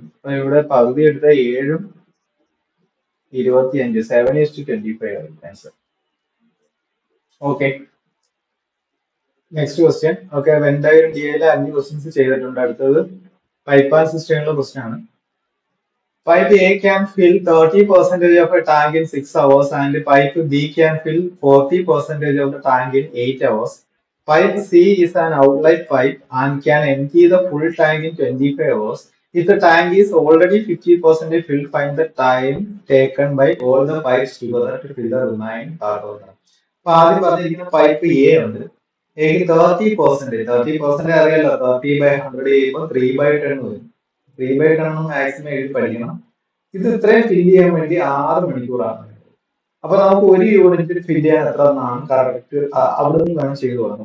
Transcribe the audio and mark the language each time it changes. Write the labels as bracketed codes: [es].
[ml] അപ്പൊ ഇവിടെ പകുതി എടുത്ത 7ഉം 25, 7:25 ആവും answer. Okay, next question. Okay, എന്തായാലും ഡിയിലെ 5 ക്വസ്റ്റ്യൻസ് ചെയ്തിട്ടുണ്ട്. അടുത്തത് പൈപ്പ് ആൻഡ് സിസ്റ്റങ്ങളുടെ ക്വസ്റ്റ്യൻ ആണ്. [en] Pipe A can fill 30% of a tank in 6 hours and pipe B can fill 40% of the tank in 8 hours. Pipe C is an outlet pipe and can empty the full tank in 25 hours. If the tank is already 50% filled, find the time taken by all the pipes together to fill the remaining part of them. [ml] അപ്പൊ ആദ്യം പറഞ്ഞിരിക്കുന്ന pipe A ഉണ്ട്. എക്ക് 30% അറിയാലോ. 30/100 ചെയ്യുമ്പോൾ 3/10 വരും. 3/10 maximum എഴുതി പഠിക്കണം. ഇത് ഇത്രയും ഫില്ല് ചെയ്യാൻ വേണ്ടി 6 മണിക്കൂറാണ്. അപ്പൊ നമുക്ക് ഒരു യൂണിറ്റ് ഫില്ല് ചെയ്യാൻ എത്ര എന്നാണ് കറക്റ്റ് അവിടെ നിന്ന് വേണം ചെയ്തു തുടങ്ങും.